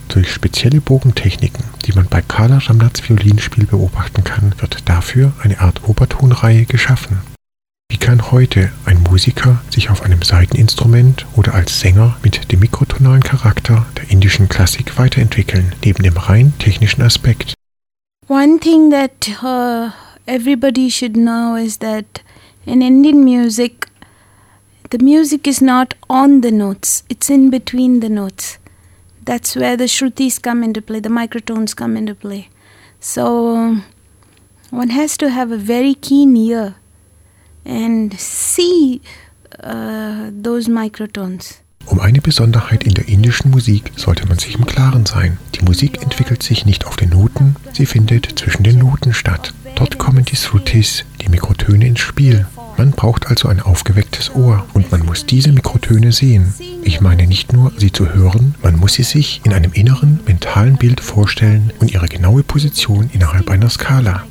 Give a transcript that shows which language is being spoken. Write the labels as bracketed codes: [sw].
[de] Durch spezielle Bogentechniken, die man bei Kala Ramnaths Violinspiel beobachten kann, wird dafür eine Art Obertonreihe geschaffen. Wie kann heute ein Musiker sich auf einem Saiteninstrument oder als Sänger mit dem mikrotonalen Charakter der indischen Klassik weiterentwickeln, neben dem rein technischen Aspekt? [en] One thing that everybody should know is that in Indian music, the music is not on the notes, it's in between the notes. That's where the shrutis come into play, the microtones come into play. So one has to have a very keen ear and see those microtones. [de] Um eine Besonderheit in der indischen Musik sollte man sich im Klaren sein. Die Musik entwickelt sich nicht auf den Noten, sie findet zwischen den Noten statt. Dort kommen die Shrutis, die Mikrotöne, ins Spiel. Man braucht also ein aufgewecktes Ohr und man muss diese Mikrotöne sehen. Ich meine nicht nur, sie zu hören, man muss sie sich in einem inneren, mentalen Bild vorstellen und ihre genaue Position innerhalb einer Skala.